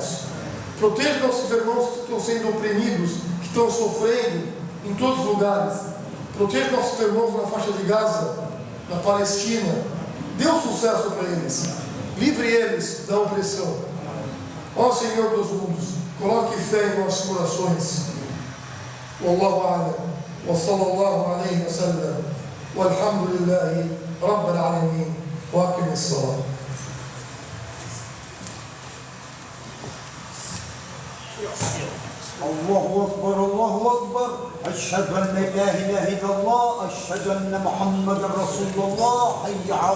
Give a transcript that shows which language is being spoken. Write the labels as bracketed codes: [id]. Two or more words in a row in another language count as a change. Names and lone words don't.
[pt] Proteja nossos irmãos que estão sendo oprimidos, que estão sofrendo em todos os lugares. Proteja nossos irmãos na faixa de Gaza, na Palestina. Dê um sucesso para eles. Livre eles da opressão. Ó Senhor dos mundos, coloque fé em nossos corações. [ar] والله أعلم. وصلى الله عليه وسلم والحمد لله رب العالمين. وأقم الصلاة. الله أكبر الله أكبر أشهد أن لا إله إلا الله أشهد أن محمد رسول الله حي على